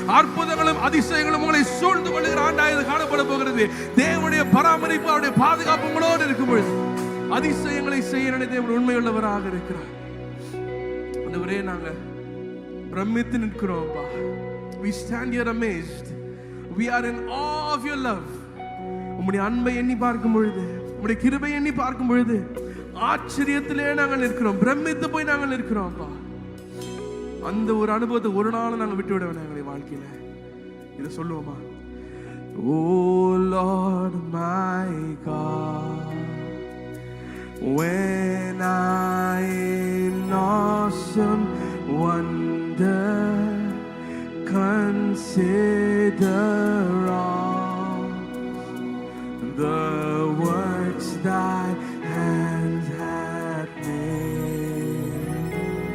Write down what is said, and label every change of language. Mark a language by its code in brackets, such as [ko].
[ta] அற்புதங்களும் அதிசயங்களும் உங்களை சூழ்ந்து கொள்ளுகிற ஆண்டா இது காணப்பட போகிறது. தேவனுடைய பராமரிப்பு, அவருடைய பாதுகாப்பு உங்களோடு இருக்கும் பொழுது அதிசயங்களை செய்ய தேவன் உண்மையுள்ளவராக இருக்கிறார். ஆண்டவரே நாங்க பிரமித்து நிற்கிறோம்ப்பா. [en] We stand here amazed. We are in awe of your love. [ta] உம்முடைய அன்பை எண்ணி பார்க்கும் பொழுது, உம்முடைய கிருபை எண்ணி பார்க்கும் பொழுது ஆச்சரியத்திலே நாங்கள் நிற்கிறோம், பிரமித்து போய் நாங்கள் நிற்கிறோம்ப்பா. அந்த ஒரு அனுபவத்தை ஒரு நாள் நாங்கள் விட்டு விட வேண்டாம் எங்களுடைய வாழ்க்கையில. இதை சொல்லுவோமா? [en] Oh Lord my God, when I in awesome wonder consider all the works thy hands have made.